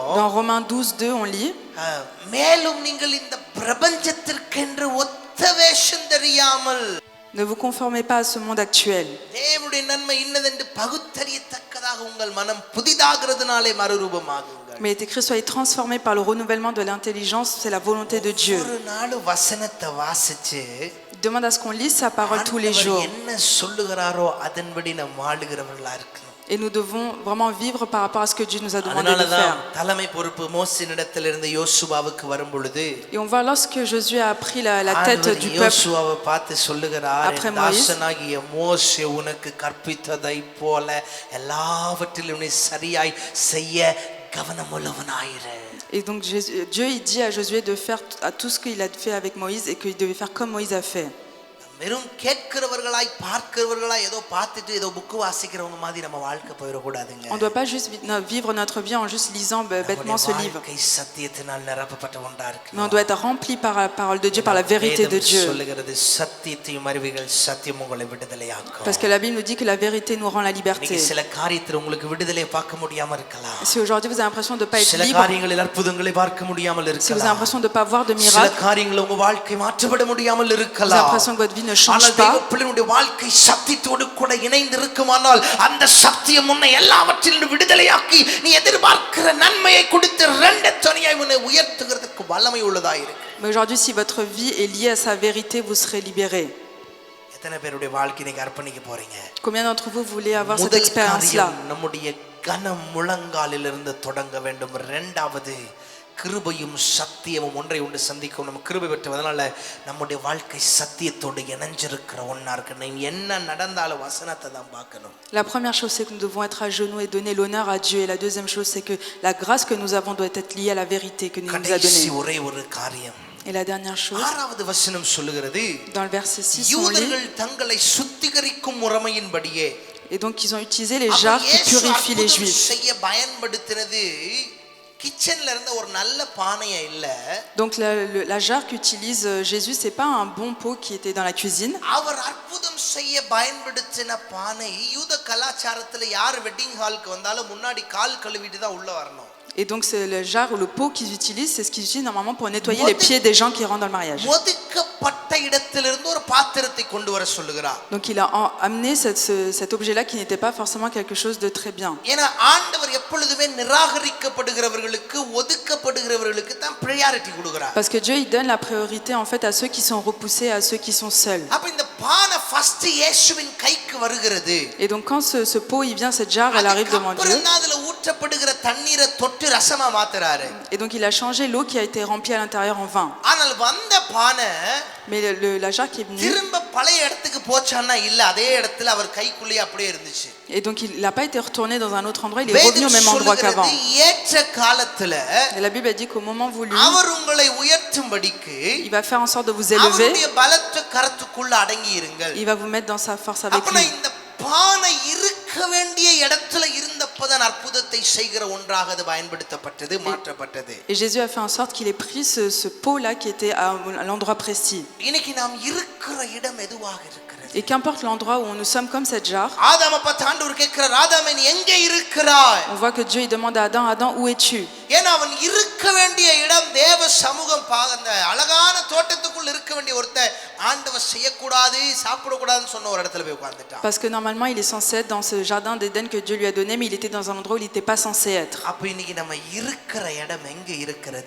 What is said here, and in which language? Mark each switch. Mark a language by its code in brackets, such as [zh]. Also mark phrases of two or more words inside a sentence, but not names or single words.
[fr] Dans Romains 12:2 on lit: [ta] மேலும் நீங்கள் இந்த பிரபஞ்சத்திற்கென்று ஒத்த வேஷம் தெரியாமல் [fr] Ne vous conformez pas à ce monde actuel. [ta] தேவனுடைய நன்மை இன்னதென்று பகுத்தறியத்தக்கதாக உங்கள் மனம் புதிதாகிறதுனாலே மறுரூபமாகுங்கள். [fr] Mais écrit: soyez transformés par le renouvellement de l'intelligence, c'est la volonté de Dieu. [ta] ஒரு நாள் வசனத்தை வாசிச்சு [fr] Il demande à ce qu'on lise sa parole tous les jours. [ta] என்ன சொல்லுகிறாரோ அதன்படி நாம் வாழுகிறவர்களா இருக்கணும். [fr] Et nous devons vraiment vivre par rapport à ce que Dieu nous a demandé de [ta] அதனாலதான் [fr] faire. [ta] தலைமை பொறுப்பு மோசேயினிடத்திலிருந்து யோசுவாவுக்கு வரும் பொழுது [fr] Et on voit lorsque Josué a pris la tête du peuple [ta] யோசுவாவை பார்த்து சொல்லுகிறார், [fr] Après Moïse. [ta] தாசனாகிய மோசே உனக்கு கற்பித்ததை போல எல்லாவற்றிலும் நீ சரியாய் செய்ய கவனமுள்ளவனாயிரு. [fr] Et donc Dieu il dit à Josué de faire à tout ce qu'il a fait avec Moïse et qu'il devait faire comme Moïse a fait. [ta] வெறும் கேட்கிறவர்களாய் பார்க்கிறவர்களாய் ஏதோ பார்த்துட்டு ஏதோ புக் வாசிக்கிறவங்க மாதிரி நம்ம வாழ்க்கை போயிட கூடாதுங்க. [fr] On ne doit pas juste vivre notre vie en juste lisant bêtement ce livre. [ta] வாழ்க்கை சத்தியத்தினால் நிரப்பப்பட்ட ஒன்றா இருக்கு. [fr] Mais on doit être rempli par la parole de Dieu, par la vérité de Dieu. [ta] சொல்லுகிறது சத்தியத்தையும் அறிவீர்கள் சத்தியம் உங்களை விடுதலையாக்கும். [fr] Parce que la Bible nous dit que la vérité nous rend la liberté. [ta] சில காரியத்தில் உங்களுக்கு விடுதலை பார்க்க முடியாம இருக்கலாம். [fr] Si aujourd'hui vous avez l'impression de ne pas être [ta] சில [fr] libre, [ta] காரியங்களில் அற்புதங்களை பார்க்க முடியாமல் [fr] si vous avez [ta] இருக்கலாம். [fr] l'impression de ne pas voir de [ta] சில [fr] miracle, [ta] காரியங்கள் உங்க வாழ்க்கை மாற்றப்பட முடியாமல் [fr] vous avez [ta] இருக்கலாம். [fr] l'impression que votre vie ne change pas. [ta] பிள்ளைகளுடைய வாழ்க்கை சத்தியத்தோடு கூட இணைந்து இருக்குமானால் அந்த சத்தியம் உன்னை எல்லாவற்றிலும் விடுதலையாக்கி நீ எதிர்பார்க்கிற நன்மையை கொடுத்து இரண்டு துணையாய் உன்னை உயர்த்துகிறதுக்கு வல்லமை உள்ளதாய் இருக்கு. [fr] Mais aujourd'hui, si votre vie est liée à sa vérité, vous serez libérés. [ta] எத்தனை பேருடைய வாழ்க்கையை நீங்க அர்ப்பணிக்க போறீங்க? [fr] Combien d'entre vous voulez avoir cette expérience-là? [ta] நம்முடைய கனம் முழங்காலிலிருந்து தொடங்க வேண்டும். இரண்டாவது கிருபையும் சத்தியமும் ஒன்றை ஒன்று சந்திக்கும். நம்ம கிருபை பெற்றதனால நம்முடைய வாழ்க்கை சத்தியத்தோடு இணைஞ்சிருக்கிற ஒண்ணா இருக்கு. நீ என்ன நடந்தாலும் வசனத்தை தான் பார்க்கணும். [fr] La première chose, c'est que nous devons être à genoux et donner l'honneur à Dieu. Et la deuxième chose, c'est que la grâce que nous avons doit être liée à la vérité que nous nous a donnée. [ta] ஒரே ஒரு காரியம். [fr] Et la dernière chose, [ta] ஆறாவது வசனம் சொல்லுகிறது, [fr] dans le verset 6, on lit: [ta] யூதர்கள் தங்களை சுத்திகரிக்கும் முறைமையின்படியே. [fr] Et donc ils ont utilisé les jarres qui purifient les Juifs. [ta] செய்ய பயன்படுத்தினது கிச்சன்ல இருந்த ஒரு நல்ல பானையே இல்ல. [fr] Donc la jarre qu'utilise Jésus, c'est pas un bon pot qui était dans la cuisine. [ta] அவர் அற்புதம் செய்ய பயன்படுத்தின பானை யூத கலாச்சாரத்துல யார் [en] wedding hall [ta] வந்தாலும் முன்னாடி கால் கழுவிட்டு தான் உள்ள வரணும். [fr] Et donc c'est le jarre ou le pot qu'ils utilisent, c'est ce qu'ils utilisent normalement pour nettoyer les pieds des gens qui rentrent dans le mariage. [ta] ஒதுக்கப்பட்ட இடத்திலிருந்து ஒரு பாத்திரத்தை கொண்டு வர சொல்லுகிறார். [fr] Donc il a amené cet objet-là qui n'était pas forcément quelque chose de très bien. [ta] ஏன்னா ஆண்டவர் எப்பொழுதுமே நிராகரிக்கப்படுகிறவர்களுக்கு ஒதுக்கப்படுகிறவர்களுக்கு தான் பிரையாரிட்டி கொடுக்கிறார். [fr] Parce que Dieu il donne la priorité en fait à ceux qui sont repoussés, à ceux qui sont seuls. [ta] அப்ப இந்த பானை ஃபர்ஸ்ட் இயேசுவின் கைக்கு வருகிறது. [fr] Et donc quand ce pot il vient, cette jarre elle arrive devant Dieu. [ta] அதுல ஊற்றப்படுகிற தண்ணீரை தொட்டு ரசமா மாத்துறாரு. [fr] Et donc il a changé l'eau qui a été remplie à l'intérieur en vin. [ta] ஆனால் வந்த பானை [fr] Mais la jarre qui est venue, [ta] திரும்ப பழைய இடத்துக்கு போச்சான்னா இல்ல, அதே இடத்துல அவர் கைக்குள்ளே அப்படியே இருந்துச்சு. [fr] et donc il n'a pas été retourné dans un autre endroit, il est revenu au même endroit qu'avant. [ta] ஏற்ற காலத்துல [fr] Et la Bible a dit qu'au moment voulu, [ta] அவர் உங்களை உயர்த்தும்படிக்கு [fr] il va faire en sorte de vous élever, [ta] அவருடைய பலத்த கரத்துக்குள்ள அடங்கி இருங்கள். [fr] il va vous mettre dans sa force avec [ta] அப்ப [fr] lui. [ta] இந்த பானை இருக்க வேண்டிய இடத்துல இருந்தப்பதான் அற்புதத்தை செய்கிற ஒன்றாக அது பயன்படுத்தப்பட்டது, மாற்றப்பட்டது. [fr] Et Jésus a fait en sorte qu'il ait pris ce pot-là qui était à l'endroit précis. [ta] இன்னைக்கு நாம் இருக்கிற இடம் எதுவாக இருக்கிறது? [fr] Et qu'importe l'endroit où nous sommes comme cette jarre, [ta] ஆதாம பார்த்து ஆண்டவர் கேட்கிறார், ஆதாமே நீ எங்கே இருக்கிறாய்? [fr] on voit que Dieu il demande à Adam, Adam, où es-tu? [ta] ஏன்னா அவன் இருக்க வேண்டிய இடம் தேவ சமூகம். அந்த அழகான தோட்டத்துக்குள் இருக்க வேண்டிய ஒருத்தன் ஆண்டவர் செய்யக்கூடாது சாப்பிடக்கூடாதுன்னு சொன்ன ஒரு இடத்துல போய் உட்கார்ந்துட்டான். [fr] Parce que normalement il est censé être dans ce jardin d'Éden que Dieu lui a donné, mais il était dans un endroit où il n'était pas censé être. [ta] அப்ப இன்னைக்கு நம்ம இருக்கிற இடம் எங்க இருக்கிறது?